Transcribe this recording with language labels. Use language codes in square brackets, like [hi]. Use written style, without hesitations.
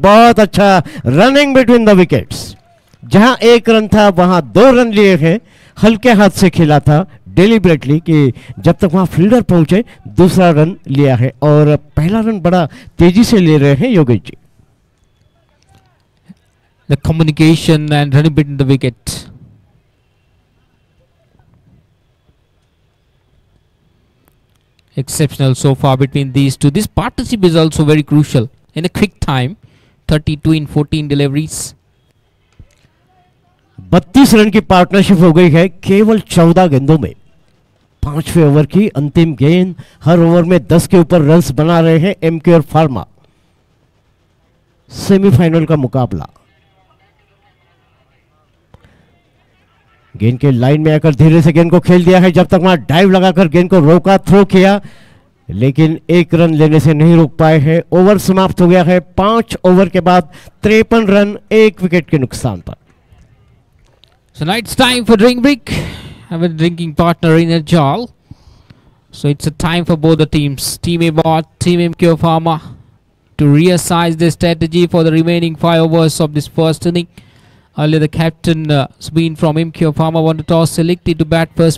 [hi] बहुत अच्छा running between the wickets. जहां 1 रन था वहां 2 रन लिए हैं। हल्के हाथ से खेला था डेलिबरेटली कि जब तक वहां फील्डर पहुंचे दूसरा रन लिया है, और पहला रन बड़ा तेजी से ले रहे हैं Yogesh ji. [en] the communication and running between the wicket. Exceptional so far between these two. This partnership is also very crucial in a quick time. 32 in 14 deliveries. [hi] 32 run की पार्टनरशिप हो गई है केवल 14 गेंदों में। 5वें ओवर की अंतिम गेंद, हर ओवर में 10 के ऊपर रन्स बना रहे हैं एमक्यूआर फार्मा। सेमीफाइनल का मुकाबला। गेंद के लाइन में आकर धीरे से गेंद को खेल दिया है, जब तक वहां डाइव लगाकर गेंद को रोका, थ्रो किया, लेकिन 1 रन लेने से नहीं रोक पाए हैं। ओवर समाप्त हो गया है। 5 ओवर के बाद 53 रन, 1 विकेट के नुकसान पर। [en] So now it's time for drink break. I have a drinking partner in a Jal. So it's a time for both the teams, Team Abot, Team MQ Pharma, to reassess their strategy for the remaining 5 overs of this first inning. Earlier the captain Sabine from MQ Pharma won the toss, selected to bat first.